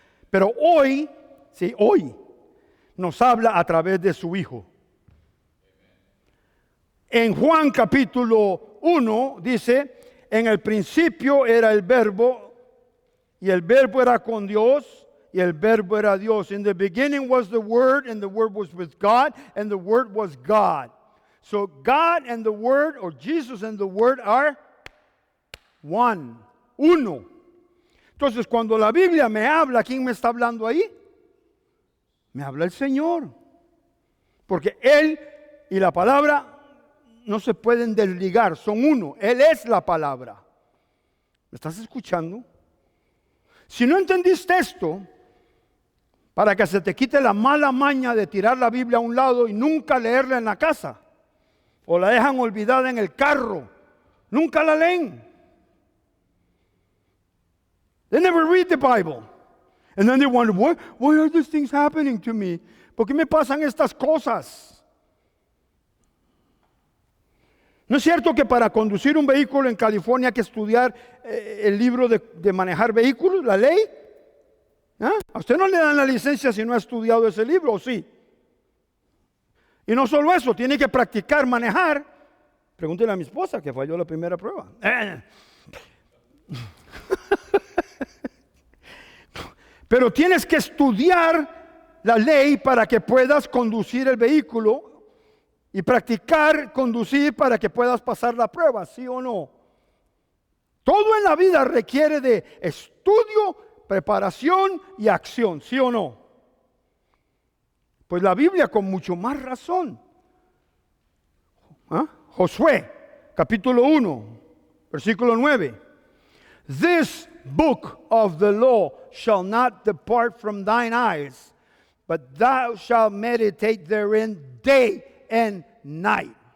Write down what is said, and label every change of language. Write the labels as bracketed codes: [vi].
[es] Pero hoy, sí, hoy, nos habla a través de su Hijo. En Juan capítulo 1 dice, en el principio era el verbo, y el verbo era con Dios, y el verbo era Dios. [en] In the beginning was the Word, and the Word was with God, and the Word was God. So God and the Word, or Jesus and the Word are one, uno. [es] Entonces, cuando la Biblia me habla, ¿quién me está hablando ahí? Me habla el Señor. Porque Él y la palabra no se pueden desligar, son uno. Él es la palabra. ¿Me estás escuchando? Si no entendiste esto, para que se te quite la mala maña de tirar la Biblia a un lado y nunca leerla en la casa, o la dejan olvidada en el carro, nunca la leen. [en] They never read the Bible. And then they wonder, why are these things happening to me? [es] ¿Por qué me pasan estas cosas? ¿No es cierto que para conducir un vehículo en California hay que estudiar el libro de manejar vehículos, la ley? A usted no le dan la licencia si no ha estudiado ese libro, ¿o sí? Y no solo eso, tiene que practicar manejar. Pregúntele a mi esposa que falló la primera prueba. Pero tienes que estudiar la ley para que puedas conducir el vehículo y practicar conducir para que puedas pasar la prueba, ¿sí o no? Todo en la vida requiere de estudio, preparación y acción, ¿sí o no? Pues la Biblia con mucho más razón. Josué, capítulo 1, versículo 9. [en] This book of the law shall not depart from thine eyes, but thou shalt meditate therein day and night.